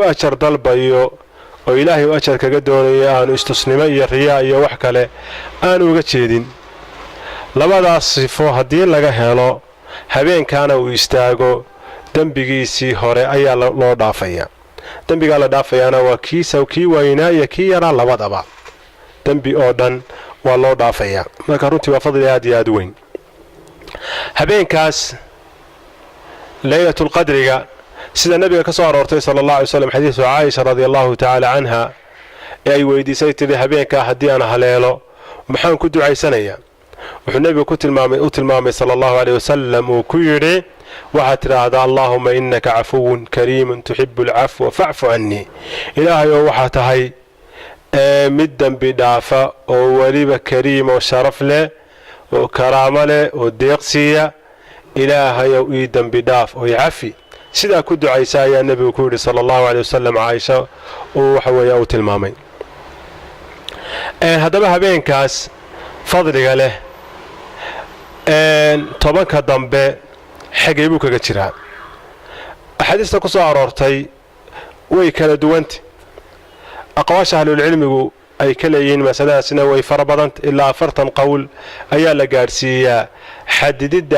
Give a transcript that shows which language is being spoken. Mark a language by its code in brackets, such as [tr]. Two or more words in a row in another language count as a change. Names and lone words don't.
[so] ajar dalbayo oo ilaahay u ajar kaga doonayo aanu istusnimo iyo riyaa iyo wax kale aan uga jeedin labadaas sifo haddii laga helo habeenkaana uu istaago dambigiisii hore ayaa loo dhaafaya dambiga la dhaafayaana waa kii weynaa iyo kii yaraa labadaba dambi oo dhan waa loo dhaafaya marka runtii waa fadli aad iyo aad weyn habeenkaas laylatul qadriga sida nabiga ka soo aroortay [ar] صلى الله عليه وسلم [so] xadiisu Aisha [ar] رضي الله تعالى عنها [so] ay weydiisay tiri habeenka hadii aan haleelo maxaan ku ducaysanayaa wuxuu nabigu ku tilmaamay [ar] صلى الله عليه وسلم [so] uu ku yiri waxa tiraahdaa [ar] اللهم إنك عفو كريم تحب العفو فاعف عني [so] ilaahay waxa tahay mid dambi dhaafa oo waliba kariim oo sharaf leh oo karaamo leh oo deeqsiya ilaahay oo ii dambi dhaaf oo yafi sida ku ducaysa ayaa nabigu ku yiri [ar] صلى الله عليه وسلم [so] Aisha oo waxa weeye uu tilmaamay hadaba habeenkaas fadliga leh tobanka dambe xagee buu kaga jiraa axaadiista ku soo aroortay way kala duwantay aqwaasha ahlul cilmigu ay kala yihiin mas'aladaasina way farabadan ilaa 40 qowl ayaa la gaarsiiyaa xadidida